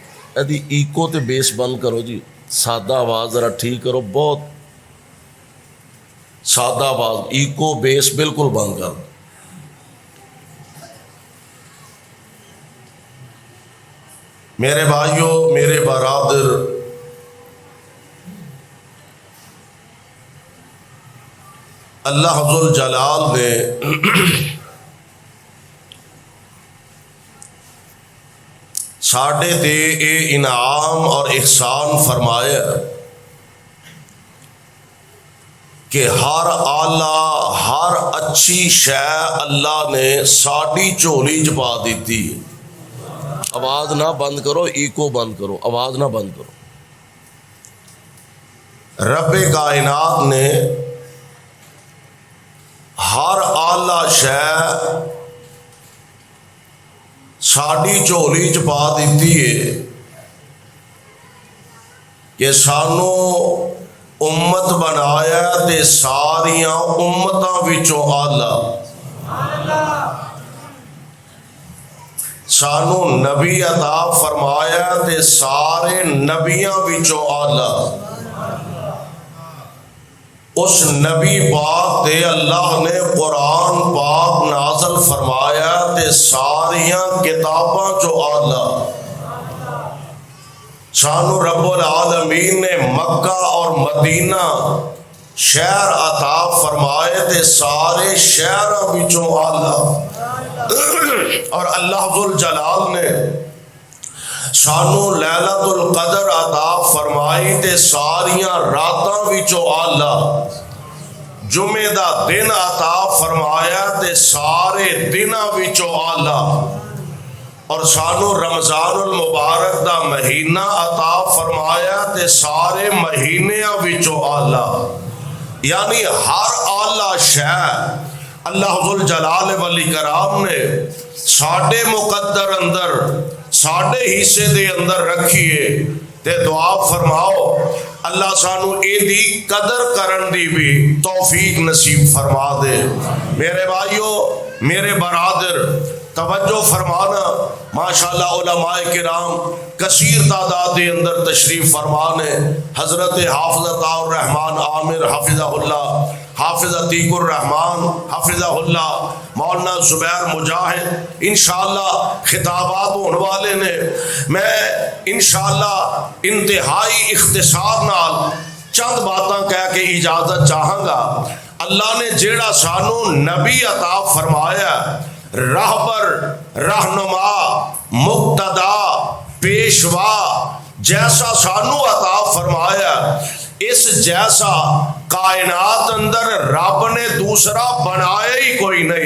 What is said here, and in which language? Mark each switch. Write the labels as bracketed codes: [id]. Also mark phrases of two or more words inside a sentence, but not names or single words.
[pa] ایدی ایکو تے بیس بند کرو جی، سادہ آواز ذرا ٹھیک کرو، بہت سادہ آواز، ایکو بیس بالکل بند کر. میرے بھائیوں، میرے برادر، اللہ ذوالجلال نے ساڈے تے اے انعام اور احسان فرمایا کہ ہر آلہ، ہر اچھی شے اللہ نے ساڈی جھولی چ پا دیتی ہے. آواز نہ بند کرو، ایکو بند کرو، آواز نہ بند کرو. رب کائنات نے ہر آلہ شے ساڈی جھولی چ پا دیتی ہے کہ سانو امت بنایا تے ساریاں امتاں وچوں آلہ، سانو نبی عطا فرمایا تے سارے نبیاں وچوں آلہ. اس نبی پاک تے اللہ نے قرآن پاک نازل فرمایا تے ساریاں کتاباں چو آلہ. سانو رب العالمین نے مکہ اور مدینہ شہر عطا فرمائے تے سارے شہراں وچوں آلہ. اور اللہ ذوالجلال نے سانو لیلۃ القدر عطا فرمائی تے ساریاں راتاں وچوں آلہ. جمعے دا دن عطا فرمایا تے سارے دناں وچوں آلہ. اور سانو رمضان المبارک دا مہینہ عطا فرمایا تے سارے مہینیاں وچوں آلہ. یعنی ہر آلہ شے اللہ ذوالجلال والاکرام نے ساڈے مقدر اندر، ساڈے حصے دے اندر رکھیے. تے دعا فرماؤ اللہ سانو اے دی قدر کرن دی بھی توفیق نصیب فرما دے. میرے بھائیو، میرے برادر، توجہ فرمانا. ماشاءاللہ علماء کرام کثیر تعداد دے اندر تشریف فرمانے. حضرت حافظ الرحمن عامر حافظہ اللہ، حافظ عتیق الرحمن حافظہ اللہ، مولانا زبیر مجاہد انشاءاللہ خطابات ہونے والے نے. میں انشاءاللہ انتہائی اختصار نال چند باتاں کہہ کے اجازت چاہاں گا. اللہ نے جیڑا سانو نبی عطا فرمایا، راہبر، رہنما، مقتدا، پیشوا جیسا سانو عطا فرمایا، اس جیسا کائنات اندر رب نے دوسرا بنایا ہی کوئی نہیں.